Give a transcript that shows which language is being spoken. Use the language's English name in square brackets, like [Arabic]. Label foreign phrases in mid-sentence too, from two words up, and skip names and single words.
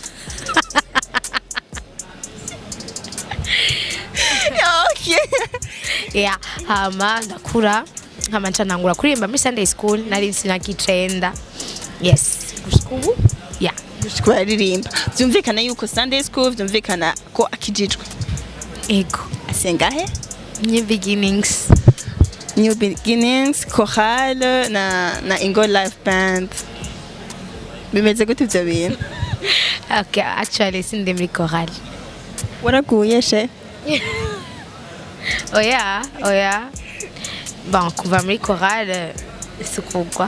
[English] Okay. [Rundi] Yeah, hama ndakura hama ncanangura kuririmba muri [English] Sunday school [Rundi] nari sinakicenda. Yes. Gushikubu? Yeah. Gushikubu aririmba. Byumvikana yuko [English] Sunday school [Rundi] byumvikana ko akijijwe. Ego. Asengahe? New beginnings. New beginnings, chorale na Ingo Live Band. Bimeze gute ibyo bintu? [English] Okay, actually [Rundi] sindi muri chorale. Waraguye she? Oya. Bon, kuva muri chorale sikugwa.